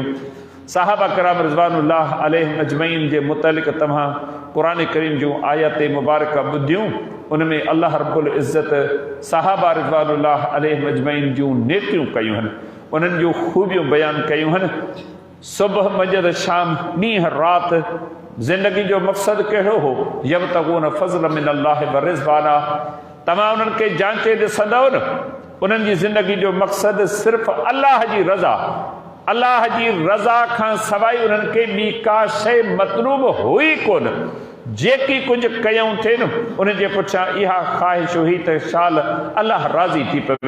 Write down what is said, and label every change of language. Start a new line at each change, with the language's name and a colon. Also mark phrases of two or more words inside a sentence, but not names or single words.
Sindhi: सहाबा किराम
Arabic: رضوان الله عليهم أجمعين
Sindhi: जे मुतलिक़ तव्हां क़ुरान करीम जूं आयत मुबारक ॿुधियूं, उन में
Arabic: الله رب العزة
Sindhi: सहाबा
Arabic: رضوان الله عليهم أجمعين
Sindhi: जूं नेकियूं कयूं आहिनि, उन्हनि जूं ख़ूबियूं बयानु कयूं आहिनि। सुबुह मंझंदि शाम ॾींहुं राति ज़िंदगी जो मक़सदु कहिड़ो हो?
Arabic: يبتغون فضلا من الله ورضوانا.
Sindhi: तव्हां उन्हनि खे जांचे ॾिसंदव न, उन्हनि जी ज़िंदगी जो मक़सदु सिर्फ़ु अल्लाह जी रज़ा, अल्लाह जी रज़ा खां सवाइ उन्हनि खे ॿी का शइ मतलूब हुई कोन। जेकी कुझु कयूं थिए न, उन जे पुठियां इहा ख़्वाहिश हुई त शाल अल्लाह राज़ी थी पवे।